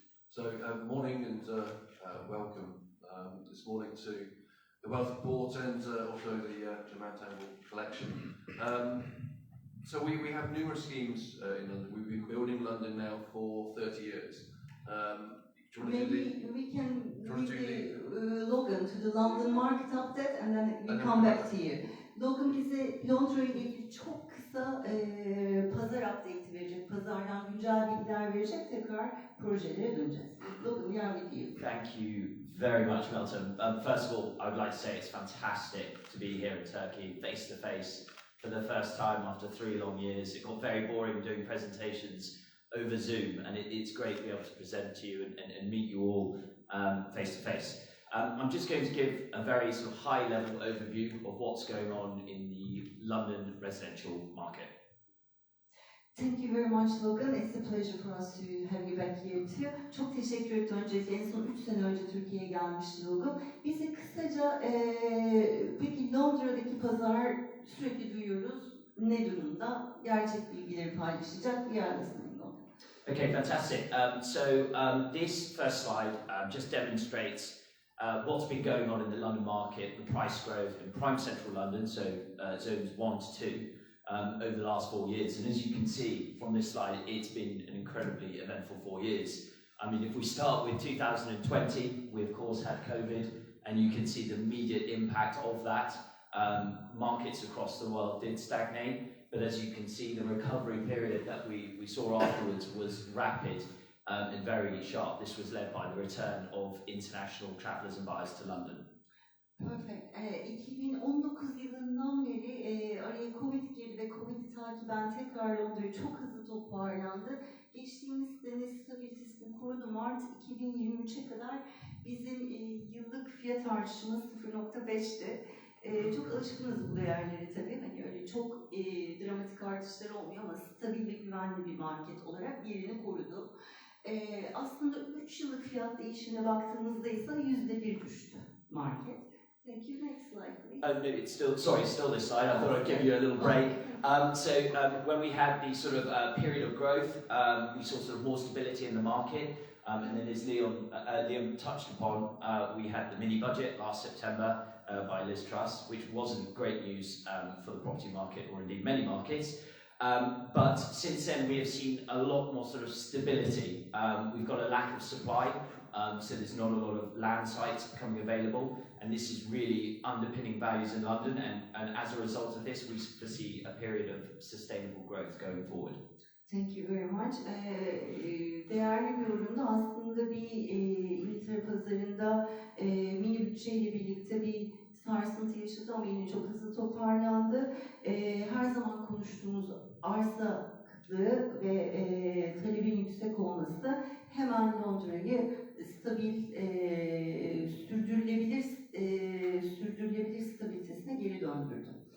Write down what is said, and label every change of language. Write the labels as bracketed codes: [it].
[en] So, morning and welcome this morning to the Wealth Report and also the Germantown collection. So we have numerous schemes in London. We've been building London now for 30 years. Do you want to do Maybe we can do you want to read do the Logan to the London market update and then we And then come we- back to you. [tr] Logan bize Londra ile ilgili çok kısa pazar update'i verecek, pazardan güncel bilgiler verecek, tekrar projelere döneceğiz. [en] Logan, we are with you. Thank you very much, Milton. First of all, I would like to say it's fantastic to be here in Turkey, face to face, for the first time after 3 long years. It got very boring doing presentations over Zoom, and it's great to be able to present to you and meet you all face to face. I'm just going to give a very sort of high-level overview of what's going on in the London residential market. Thank you very much, Logan. It's a pleasure for us to have you back here too. [tr] Çok teşekkür ederim. Öncelikle en son 3 sene önce Türkiye'ye gelmişti Logan. Bize kısaca peki Londra'daki pazar sürekli duyuyoruz. Ne durumda? Gerçek bilgileri paylaşacak. [en] We are listening, Logan. Okay, fantastic. This first slide just demonstrates what's been going on in the London market, the price growth in prime central London, so zones 1 to 2, over the last 4 years. And as you can see from this slide, it's been an incredibly eventful 4 years. I mean, if we start with 2020, we of course had COVID, and you can see the immediate impact of that. Markets across the world did stagnate, but as you can see, the recovery period that we saw afterwards was rapid and very sharp. This was led by the return of international travellers and buyers to London. Perfect. [tr] 2019 yılından beri araya Covid girdi ve Covid'i takiben tekrar Londra çok hızlı toparlandı. Geçtiğimiz sene stabilitesini korudu. Mart 2023'e kadar bizim yıllık fiyat artışımız 0.5'ti. Çok alışkınız bu değerleri tabii. Hani öyle çok dramatik artışlar olmuyor ama stabil ve güvenli bir market olarak yerini korudu. Aslında 3 yıllık fiyat değişimine baktığımızda ise %1 düştü market. [en] Thank you. Next slide, please. Oh no, it's still still this slide. I thought I'd give you a little break. When we had the sort of period of growth, we saw sort of more stability in the market. And then as Liam touched upon, we had the mini budget last September by Liz Truss, which wasn't great news for the property market or indeed many markets. But since then we have seen a lot more sort of stability. We've got a lack of supply, so there's not a lot of land sites becoming available, and this is really underpinning values in London, and as a result of this we foresee a period of sustainable growth going forward. Thank you very much. [tr] Değerli bir üründe aslında bir İngiltere pazarında mini bütçeyle birlikte bir sarsıntı yaşadı ama yine çok hızlı toparlandı. Her zaman konuştuğumuz arsa kıtlığı ve talebin yüksek olması hemen Londra'yı stabil, sürdürülebilir stabilitesine geri döndürdü.